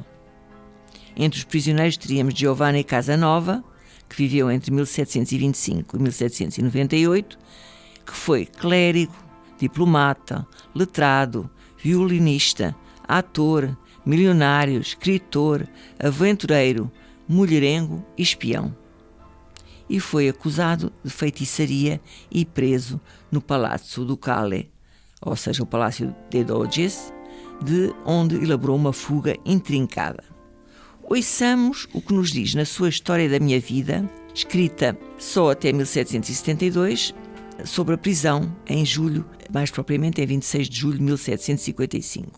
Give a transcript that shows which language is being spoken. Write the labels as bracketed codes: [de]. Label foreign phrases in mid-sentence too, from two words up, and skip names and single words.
[pt] Entre os prisioneiros teríamos Giovanni Casanova, que viveu entre 1725 e 1798, que foi clérigo, diplomata, letrado, violinista, ator, milionário, escritor, aventureiro, mulherengo e espião. E foi acusado de feitiçaria e preso no Palazzo Ducale, ou seja, o Palácio de Doges, de onde elaborou uma fuga intrincada. Ouçamos o que nos diz na sua História da Minha Vida, escrita só até 1772, sobre a prisão em julho, mais propriamente em 26 de julho de 1755.